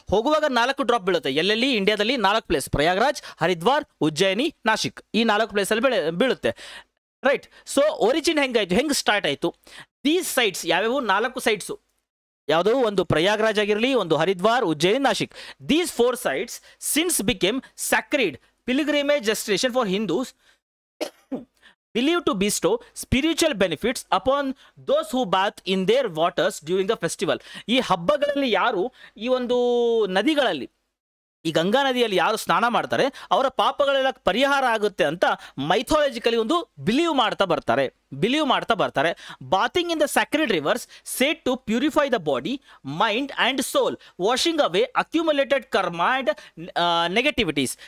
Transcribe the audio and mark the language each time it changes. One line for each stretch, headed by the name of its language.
Kannada: ಹೋಗುವಾಗ 4 ಡ್ರಾಪ್ ಬೀಳುತ್ತೆ. ಎಲ್ಲೆಲ್ಲಿ? ಇಂಡಿಯಾದಲ್ಲಿ 4 ಪ್ಲೇಸ್, ಪ್ರಯಾಗ್ರಾಜ್, ಹರಿದ್ವಾರ್, ಉಜ್ಜಯಿನಿ, ನಾಶಿಕ್, ಈ 4 ಪ್ಲೇಸಲ್ಲಿ ಬೀಳುತ್ತೆ. ರೈಟ್, ಸೊ ಒರಿಜಿನ್ ಹೆಂಗಾಯ್ತು, ಹೆಂಗೆ ಸ್ಟಾರ್ಟ್ ಆಯಿತು? ದೀಸ್ ಸೈಟ್ಸ್ ಯಾವ್ಯಾವು? 4 ಸೈಟ್ಸು. ಯಾವುದೋ ಒಂದು ಪ್ರಯಾಗ್ರಾಜ್ ಆಗಿರಲಿ, ಒಂದು Haridwar, Ujjayini, Nashik.
English: These 4 sites since became sacred pilgrimage destination for Hindus believed to bestow spiritual benefits upon those who bath in their waters during the festival.
Kannada: ಈ ಹಬ್ಬಗಳಲ್ಲಿ ಯಾರು ಈ ಒಂದು ನದಿಗಳಲ್ಲಿ, ಈ ಗಂಗಾ ನದಿಯಲ್ಲಿ ಯಾರು ಸ್ನಾನ ಮಾಡ್ತಾರೆ ಅವರ ಪಾಪಗಳೆಲ್ಲ ಪರಿಹಾರ ಆಗುತ್ತೆ ಅಂತ ಮೈಥಾಲಜಿಕಲಿ ಒಂದು ಬಿಲೀವ್ ಮಾಡ್ತಾ ಬರ್ತಾರೆ.
English: Bathing in the sacred rivers said to purify the body, mind and soul, washing away accumulated karma and negativities.